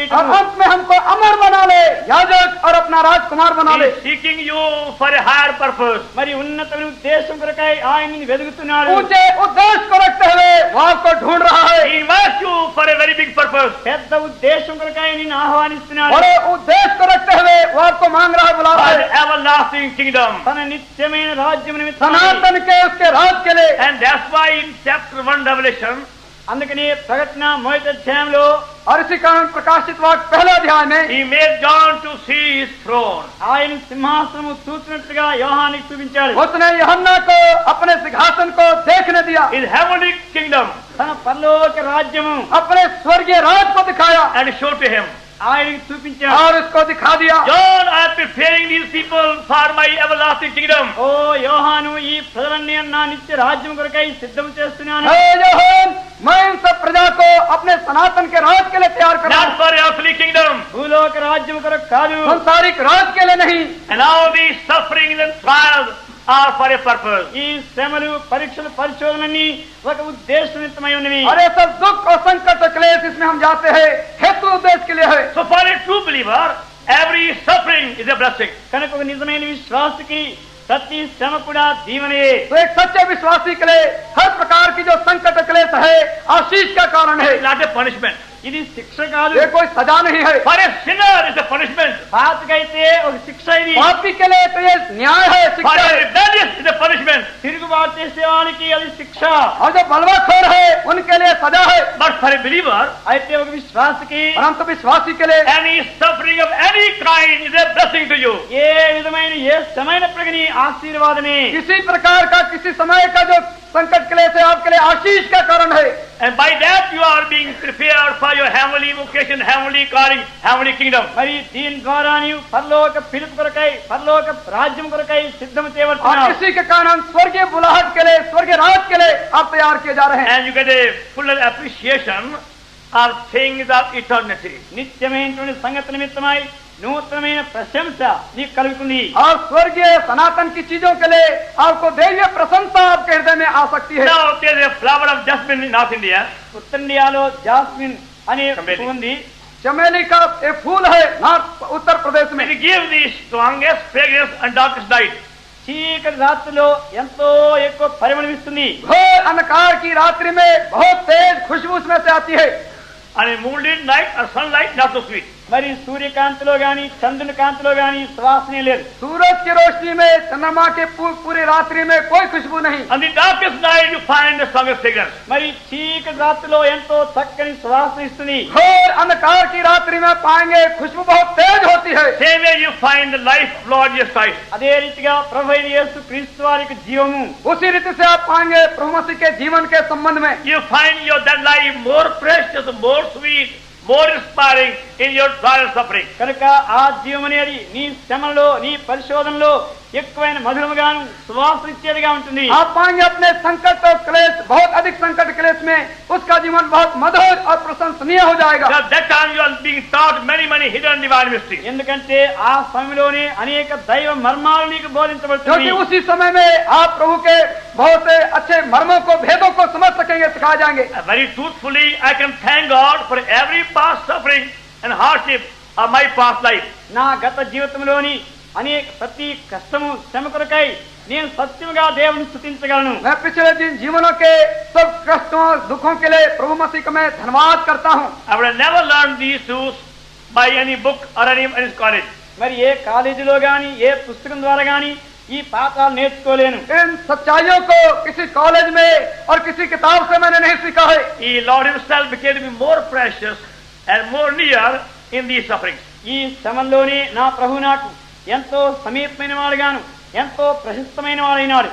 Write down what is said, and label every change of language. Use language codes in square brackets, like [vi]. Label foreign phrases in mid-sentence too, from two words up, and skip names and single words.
[te] చేయటం [hi] अंत में हमको अमर बना ले, याजक और अपना राजकुमार बना [en] He [hi] ले। [en] is seeking you for a higher purpose. [te] మరి ఉన్నతమైన ఉద్దేశం కొరకై ఆయన్ని వెతుకుతున్నాడు. [hi] ऊंचे उद्देश्य को रखते हुए वो आपको ढूंढ रहा है। [en] He invites you for a very big purpose. [te] పెద్ద ఉద్దేశం కొరకై నిన్ను ఆహ్వానిస్తున్నాడు. [hi] बड़े उद्देश्य को रखते हुए वो आपको मांग रहा है, बुला [en] For [hi] रहा [en] the [hi] है, [en] everlasting kingdom. [te] తన నిత్యమైన రాజ్యం నిమిత్తం. [hi] सनातन के उसके राज के लिए। [en] And that's why in chapter 1 Revelation, [te] అందుకని ప్రకటన మొదటి అధ్యాయంలో [hi] और इसी कारण प्रकाशित वाक्य पहले अध्याय में [en] he made John to see his throne. [te] ఆయన సింహాసనము చూసినట్లుగా యోహానికి చూపించాడు. [hi] उसने यूहन्ना को अपने सिंहासन को देखने दिया, [en] His heavenly kingdom, [te] తన పరలోక రాజ్యము [hi] अपने स्वर्गीय राज को दिखाया [en] and showed to him. [te] ఆయనకి చూపించాడు. [hi] और उसको दिखा दिया। [en] John, I am preparing these people for my everlasting kingdom. [te] ఓ యోహాను, ఈ ప్రజలన్నీ నా నిత్య రాజ్యం కొరకై సిద్ధం చేస్తున్నాను. [hi] हे यूहन्ना, मैं इन सब प्रजा को अपने सनातन के राज के लिए तैयार कर रहा [en] Not [hi] हूं, [en] for earthly kingdom. [te] భూలోక రాజ్యం కొరకు కాదు. [hi] संसारिक राज के लिए नहीं। [en] And all these sufferings and trials are for a purpose. [te] ఈ శ్రమలు, పరీక్షలు, పరిశోధనని ఒక ఉద్దేశనిమిత్తమై ఉన్నవి. [hi] और ये सब दुख और संकट और क्लेश इसमें हम जाते हैं हेतु उद्देश्य के लिए है। [en] So for a true believer, every suffering is a blessing. [te] కనుక ఒక నిజమైన విశ్వాసకి ప్రతి శ్రమ కూడా దీవెనే. [hi] तो एक सच्चे विश्वासी के लिए हर प्रकार की जो संकट और क्लेश है आशीष का कारण है, [en] It's not a punishment. [te] ఇది శిక్ష కాదు. [hi] ये कोई सजा नहीं है। [en] For a sinner, it's a punishment. [te] పాతకైతే ఒక శిక్ష ఇది. [hi] पापी के लिए तो ये न्याय है, [en] For [hi] शिक्षा [en] a [hi] है। [en] rebellious, it's a punishment. [te] తిరుగుబాటు చేసేవానికి అది శిక్ష. [hi] और जो बलवाखोर है उनके लिए सजा है। [en] But for a believer, [te] అయితే ఒక విశ్వాసకి [hi] परंतु विश्वासी के लिए [en] any suffering of any kind is a blessing to you. [te] ఏ విధమైన ఏ శ్రమైనప్పటికీ ఆశీర్వాదమే. [hi] किसी प्रकार का किसी समय का जो संकट क्लेश है आपके लिए आशीष का कारण है। [en] And by that you are being prepared for your heavenly vocation, heavenly calling, heavenly kingdom. [te] మరి దీని ద్వారా నీవు పరలోక పిలుపు కొరకై, పరలోక రాజ్యం కొరకై సిద్ధం [hi] और [te] చేయబడుతున్నావు. [hi] इसी के कारण स्वर्गीय बुलाहट के लिए, स्वर्गीय राज के लिए आप तैयार किए जा रहे हैं। [en] And you get a fuller appreciation of things of eternity. [te] నిత్యమైనటువంటి సంగతి నిమిత్తమై నూతనమైన ప్రశంస నీకు కలుగుతుంది. [hi] और स्वर्गीय సనాతन की चीजों के लिए आपको दैवीय प्रशंसा आपके हृदय में आ सकती है। [en] Now there is a flower of jasmine in North India. [te] ఉత్తర ఇండియాలో జాస్మిన్ అనే చమేలి. పువ్వు ఉంది. [hi] चमेली का एक फूल है नॉर्थ उत्तर प्रदेश में। [en] It gives the strongest fragrance on darkest night. [te] చీకటి రాత్రిలో ఎంతో ఎక్కువ పరిమళం ఇస్తుంది. [hi] घोर अंधकार की रात्रि में बहुत तेज खुशबू उसमें से आती है। [en] And in moonlit night or sunlight, not so sweet. [te] మరి సూర్యకాంతిలో గాని చంద్రుని కాంతిలో గాని సువాసనే లేదు. [hi] सूरज की रोशनी में, चंद्रमा के पूरी रात्रि में कोई खुशबू नहीं। [en] On the darkest night you find the strongest fragrance. [te] మరి చీకటి రాత్రిలో ఎంతో చక్కని సువాసన ఇస్తుంది. [hi] घोर अंधकार की रात्रि में पाएंगे खुशबू बहुत तेज होती है। [en] Same way you find the life of Lord Jesus Christ. [te] అదే రీతిగా ప్రభు అయిన యేసు క్రీస్తు వారికి జీవము. [hi] उसी रीति से आप पाएंगे प्रभु मसीह के जीवन के संबंध में। [en] You find your that life more precious, more sweet, more inspiring in your trial and suffering. [te] కనుక ఆ జీవం అనేది నీ శ్రమలో, నీ పరిశోధనలో ఎక్కువైన మధురముగాను సువాసనిచ్చేదిగా ఉంటుంది. [hi] आप पाएंगे अपने संकट और क्लेश, बहुत अधिक संकट क्लेश में उसका जीवन बहुत मधुर और प्रशंसनीय हो जाएगा। [en] At that time you are being taught many hidden divine mysteries. [te] ఎందుకంటే ఆ సమయంలోనే అనేక దైవ మర్మాలు నీకు బోధించబడుతుంది. [hi] क्योंकि उसी समय में आप प्रभु के बहुत से अच्छे मर्मों को, भेदों को समझ सकेंगे, सिखाए जाएंगे। [en] Very truthfully I can thank God for every past suffering and hardship of my past life. [te] నా గత జీవితంలోని అనేక ప్రతి కష్టము, శ్రమ కొరకై నేను సత్యముగా దేవుని స్తుతించగలను. [hi] मैं पिछले दिन जीवनों के सब कष्टों, दुखों के लिए प्रभु मसीह को मैं धन्यवाद करता हूँ। [en] I would have never learned these truths by any book or any college. [te] మరి ఏ కాలేజీలో గాని ఏ పుస్తకం ద్వారా గాని ఈ పాఠాలు నేర్చుకోలేను. [hi] इन सच्चाइयों को किसी कॉलेज में और किसी किताब से मैंने नहीं सीखा है। [en] He, Lord himself, became to be more precious and more near in these sufferings. [te] ఈ శ్రమల్లోనే నా ప్రభు నాకు ఎంతో సమీపమైన వాడుగాను, ఎంతో ప్రశస్తమైన వాడైనాడు.